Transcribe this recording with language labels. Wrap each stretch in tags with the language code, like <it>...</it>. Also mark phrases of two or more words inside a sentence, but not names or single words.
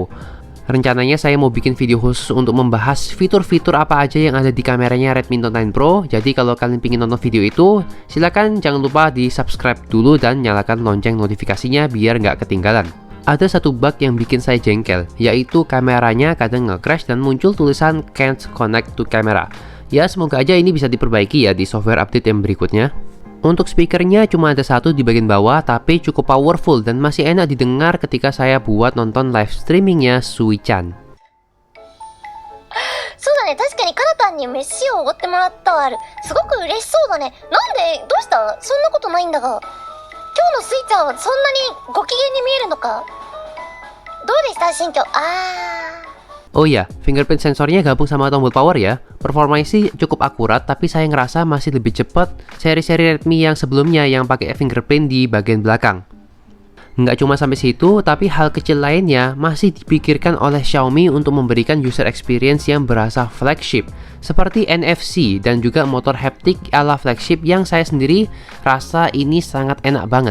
<id>Rencananya saya mau bikin video khusus untuk membahas fitur-fitur apa aja yang ada di kameranya Redmi Note 9 Pro. Jadi kalau kalian ingin nonton video itu, silahkan jangan lupa di subscribe dulu dan nyalakan lonceng notifikasinya biar nggak ketinggalan. Ada satu bug yang bikin saya jengkel, yaitu kameranya kadang nge-crash dan muncul tulisan</id> <en>can't connect to camera.</en> <id>Ya semoga aja ini bisa diperbaiki ya di</id> <en>software update</en> <id>yang berikutnya. Untuk speakernya cuma ada satu di bagian bawah, tapi cukup powerful dan masih enak didengar ketika saya buat nonton</id> <en>live streamingnya</en> <id>Sui-chan.</id> <ja>そうだね、確かにカナタンに飯をおごってもらったはある。すごく嬉しそうだね。なんで、どうした？そんなことないんだが。今日のスイちゃんはそんなにご機嫌に見えるのか？どうでした心境？</ja> <id>Oh iya,</id> <en>fingerprint sensornya</en> <id>gabung sama tombol power ya. Performanya sih cukup akurat, tapi saya ngerasa masih lebih cepat seri-seri Redmi yang sebelumnya yang pakai fingerprint di bagian belakang. Nggak cuma sampai situ, tapi hal kecil lainnya masih dipikirkan oleh Xiaomi untuk memberikan</id> <en>user experience</en> <id>yang berasa flagship, seperti NFC dan juga motor haptic ala flagship yang saya sendiri rasa ini sangat enak banget.</id>